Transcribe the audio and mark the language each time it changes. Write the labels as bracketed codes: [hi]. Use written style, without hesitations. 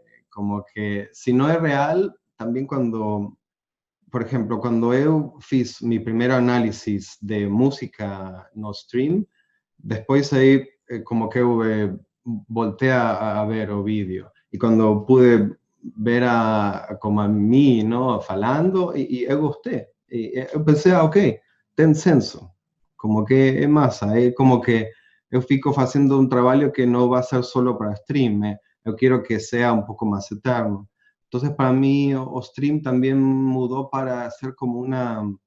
[es] Como que si no es real, también cuando, por ejemplo, cuando [pt] eu fiz [es] mi primer análisis de música no stream, después ahí como que volteé a ver o vídeo. Y cuando pude ver como a mí, ¿no? Falando, y [pt] eu gostei. [es] Y eu pensé, ah, ok, ten senso. [pt] Como que é massa, é como que eu fico fazendo um trabalho que não vai ser solo para stream, eu [es] quero que sea un poco más eterno. Entonces, para mí, [pt] o stream [es] también mudó para ser como una